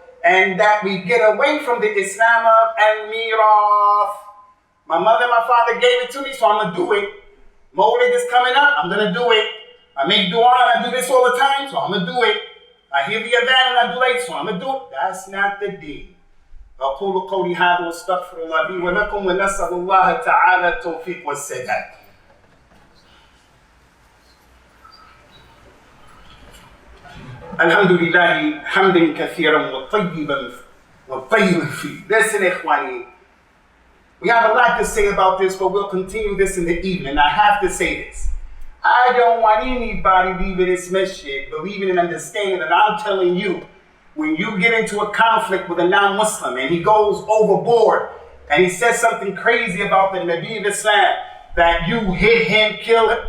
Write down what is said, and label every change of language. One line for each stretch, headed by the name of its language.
English: And that we get away from the Islam of al-Mirath. My mother and my father gave it to me, so I'm going to do it. Mawlid is coming up, I'm going to do it. I make dua and I do this all the time, so I'm going to do it. I hear the adhan and I do it, so I'm going to do it. That's not the deen.
Arabic: أقول قولي هذا واستغفر الله لي ولكم ونسأل الله تعالى التوفيق والسداد. الحمد لله حمدا كثيرا وطيبا فيه.
English: Listen,
Arabic: إخواني,
English: We have a lot to say about this, but we'll continue this in the evening. I have to say this. I don't want anybody leaving this masjid believing and understanding that I'm telling you, when you get into a conflict with a non-Muslim and he goes overboard and he says something crazy about the Nabi of Islam, that you hit him, kill him.